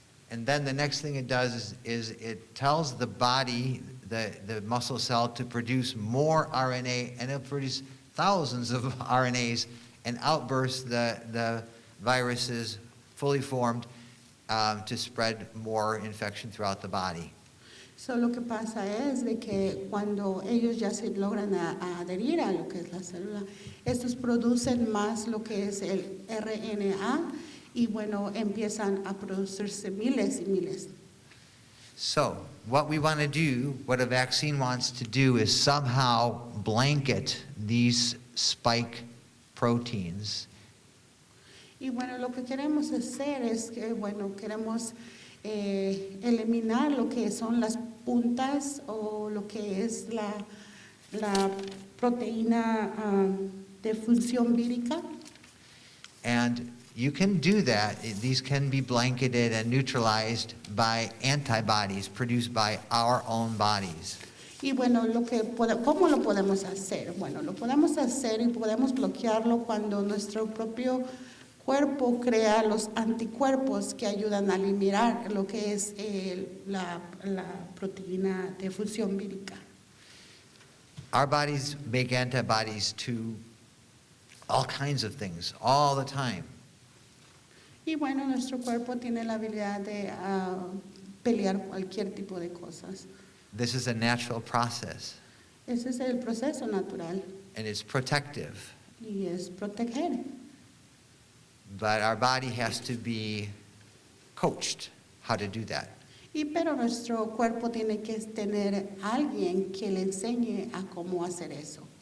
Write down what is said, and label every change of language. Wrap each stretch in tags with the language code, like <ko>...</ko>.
<en>And then the next thing it does is it tells the body, the muscle cell, to produce more RNA, and it'll produce thousands of RNAs and outburst the viruses fully formed to spread more infection throughout the body.</en> <es>So, lo que pasa es de que cuando ellos ya se logran adherir a lo que es la célula, estos producen más lo que es el RNA y bueno, empiezan a producirse miles y miles.</es> <en>So, what we want to do, what a vaccine wants to do, is somehow blanket these spike proteins.</en> <es>Y bueno, lo que queremos hacer es que, bueno, queremos eliminar lo que son las puntas o lo que es la proteína de función vírica.</es> <en>And you can do that. These can be blanketed and neutralized by antibodies produced by our own bodies.</en> <es>Y bueno, ¿cómo lo podemos hacer? Bueno, lo podemos hacer y podemos bloquearlo cuando nuestro propio cuerpo crea los anticuerpos que ayudan a eliminar lo que es la proteína de función vírica.</es> <en>Our bodies make antibodies to all kinds of things all the time.</en> <es>Y bueno, nuestro cuerpo tiene la habilidad de pelear cualquier tipo de cosas.</es> <en>This is a natural process,</en> <es>Ese es el proceso natural</es> <en>and it's protective.</en> <es>y es proteger.</es> <en>But our body has to be coached how to do that.</en> <es>Pero nuestro cuerpo tiene que tener alguien que le enseñe a cómo hacer eso.</es>